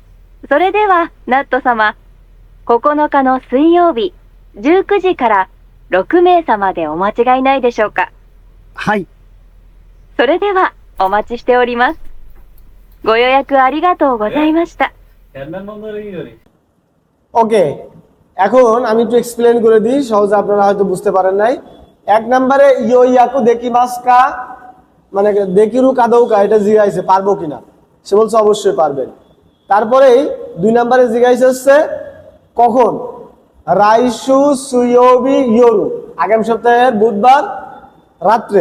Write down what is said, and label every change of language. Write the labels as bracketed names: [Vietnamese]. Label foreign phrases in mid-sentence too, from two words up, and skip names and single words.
[Japanese] それでは、ナット様、9日の水曜日、19時から6名様でお間違いないでしょうか。はい。それでは、お待ちしております。ご予約ありがとうございました。 [Bangla] ওকে, এখন আমি একটু এক্সপ্লেন করে দিই, সহজে আপনারা হয়তো বুঝতে পারেন নাই। 1 নম্বরে [Japanese] 予約できますか [Bangla] মানে [Japanese] できるかどうか, [Bangla] এটা জিজ্ঞাসা পারবো কিনা, সে বলছে অবশ্যই পারবেন। তারপরেই 2 নম্বরে জিজ্ঞাসা হচ্ছে কখন, [Japanese] 来週水曜日夜, [Bangla] আগামী সপ্তাহের বুধবার রাত্রে।